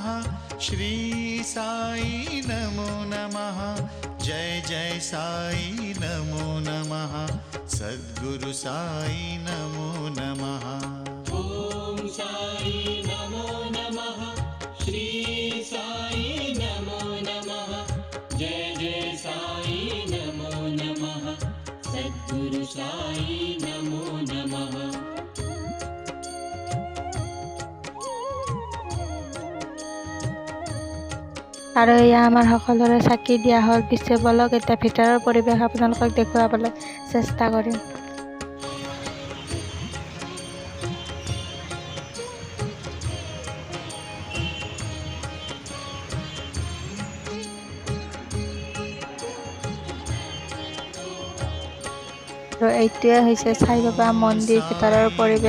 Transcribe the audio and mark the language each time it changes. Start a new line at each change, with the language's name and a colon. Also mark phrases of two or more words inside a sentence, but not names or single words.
Sanskrit: श्री साई नमो नमः जय जय साई नमो नमः सद्गुरु साई नमो नमः ओम साई नमो नमः श्री साई नमो नमः जय जय साई नमो नमः सद्गुरु साई नमो नमः।
Assamese: আৰু এয়া আমাৰ সকলোৰে চাকি দিয়া হ'ল। পিছে বলক এতিয়া ভিতৰৰ পৰিৱেশ আপোনালোকক দেখুৱাবলৈ চেষ্টা কৰিম। আৰু এইটোৱে হৈছে সাই বাবা মন্দিৰ ভিতৰৰ পৰিৱেশ।